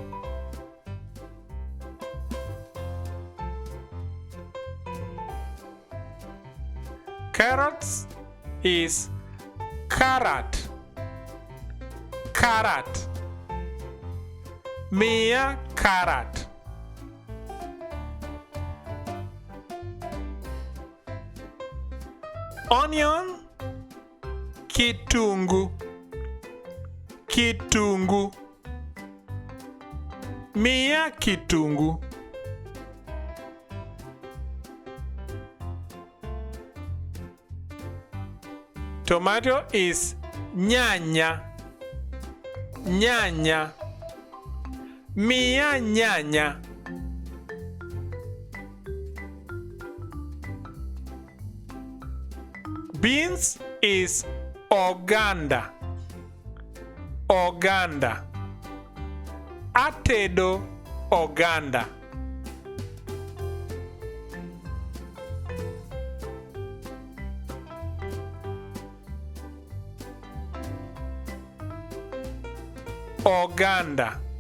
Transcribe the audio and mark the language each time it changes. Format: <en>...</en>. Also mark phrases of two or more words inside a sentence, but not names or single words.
<en>Carrots is KARAT.</en> <luo>KARAT. MIYA KARAT.</luo> <en>Onion,</en> <luo>kitungu. Kitungu. MIYA kitungu.</luo> <en>Tomato is nyanya.</en> <luo>Nyanya. MIYA nyanya.</luo> <en>Beans is oganda.</en> <luo>Oganda. Atedo oganda. Oganda.</luo>